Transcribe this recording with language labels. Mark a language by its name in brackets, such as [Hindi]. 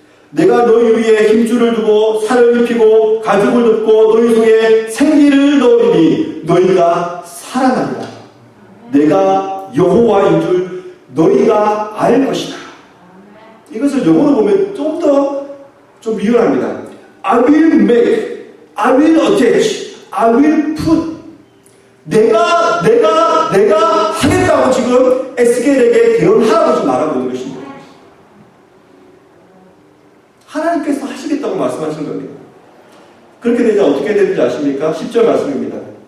[Korean] 내가 너희 위에 힘줄을 두고 살을 입히고 가죽을 덮고 너희 속에 생기를 넣으리니 너희가 살아나리라. 내가 여호와인 줄 너희가 알 것이다. 이것을 영어로 보면 좀 미련합니다. [English] I will make, I will attach, I will put. [Korean] 내가 하겠다고 지금 에스겔에게 대언하라고 지금 말하고 있는 것입니다. 하나님께서 하시겠다고 말씀하신 겁니다. 그렇게 되자 어떻게 되는지 아십니까? 10절 말씀입니다.